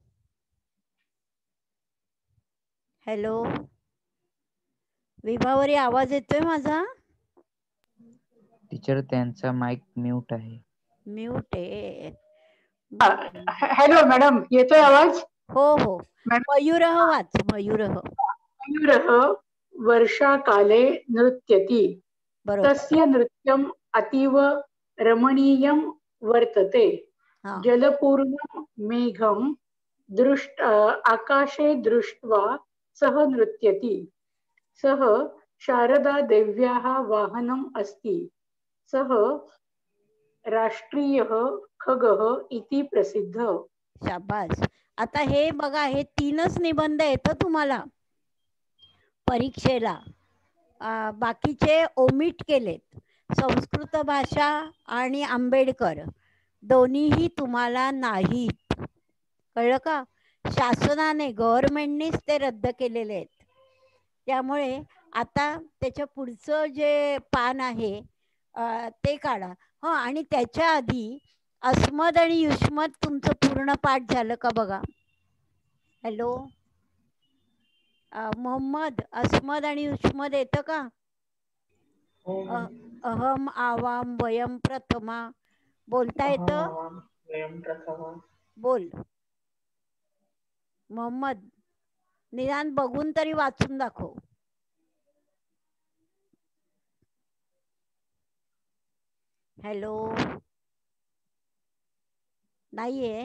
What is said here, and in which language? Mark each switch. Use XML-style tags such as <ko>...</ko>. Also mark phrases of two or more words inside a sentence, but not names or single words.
<mr>हॅलो विभावरी, आवाज येतोय माझा? टीचर त्यांचा माईक म्यूट आहे. म्यूट आहे. हॅलो मॅडम, येतोय आवाज? हो हो. मयूरः वाच. मयूरः.</mr> <sa>मयूरः वर्षाकाले नृत्यति.</sa> <mr>बरोबर.</mr> <sa>तस्य नृत्यम् अतीव रमणीयं वर्तते. जलपूर्णं मेघं आकाशे दृष्ट्वा सः नृत्यति. सः शारदा देव्याः वाहनम् अस्ति. सः राष्ट्रीयः खगः इति प्रसिद्ध.</sa> <mr>शाबास. आता हे बघा, हे 3च निबंध येतं तुम्हाला परीक्षेला. बाकीचे ओमिट केलेत. संस्कृत भाषा आणि आंबेडकर दोन्हीही तुम्हाला नाहीत. कळलं का? शासनाने, गव्हर्नमेंटनीच ते रद्द केलेले आहेत. त्यामुळे आता त्याच्या पुढचं जे पान आहे ते काढा. आणि त्याच्या आधी अस्मद आणि युष्मत तुमचं पूर्ण पाठ झालं का बघा. हॅलो मोहम्मद, अस्मद आणि युष्मद येतं का?</mr> <sa>अहम आवाम वयम</sa> <mr>प्रथमा बोलता येतं? बोल मोहम्मद. निदान बघून तरी वाचून दाखव. हॅलो, नाहीये.</mr>